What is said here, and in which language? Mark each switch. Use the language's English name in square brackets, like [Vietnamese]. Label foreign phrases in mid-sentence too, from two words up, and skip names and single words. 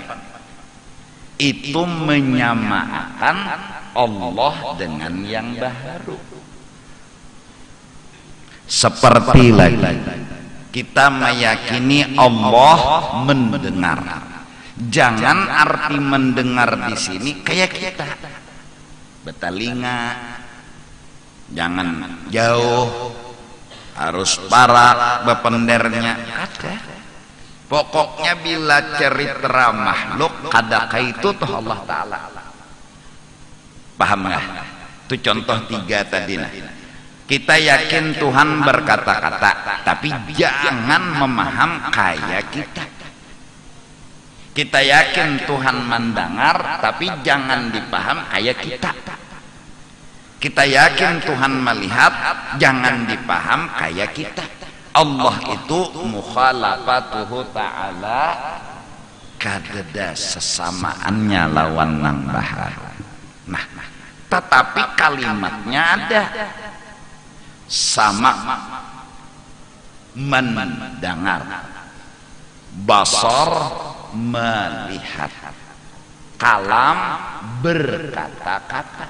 [Indonesian] Itu menyamakan Allah dengan yang baharu. Seperti lagi kita meyakini Allah mendengar. Jangan arti mendengar di sini kayak kita bertelinga, [Banjar] jangan jauh, harus parak bependernya. Ada. Pokoknya bila cerita makhluk kada kaitu tuh Allah Ta'ala. [Indonesian] Paham nggak? Itu contoh 3 tadi. Kita yakin Tuhan berkata-kata, tapi jangan memaham kayak kita. Kita yakin Tuhan mendengar, tapi jangan dipaham kayak kita. Kita yakin Tuhan melihat, jangan dipaham kayak kita. [Banjar] Allah itu [Arabic] مخالفته تعالى [Banjar] kadeda sesamaannya lawan nang bahar. [Indonesian] Nah, tetapi kalimatnya ada. Sama mendengar, basar melihat, kalam berkata-kata.